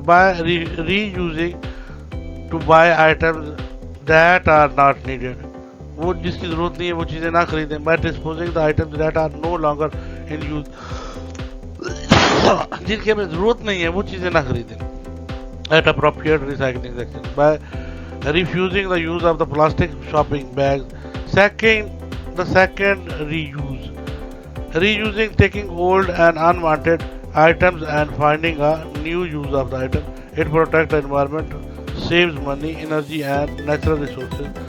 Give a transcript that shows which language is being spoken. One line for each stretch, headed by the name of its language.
English: by reusing to buy items that are not needed.
Hindi: वो जिसकी जरूरत नहीं है वो चीजें ना खरीदें।
English: by disposing the items that are no longer in use.
Hindi: जिनकी हमें जरूरत नहीं है वो चीजें ना खरीदें।
English: at appropriate recycling section. by refusing the use of the plastic shopping bags. Second reuse. Reusing, taking old and unwanted items and finding a new use of the item. It protects the environment, saves money, energy and natural resources.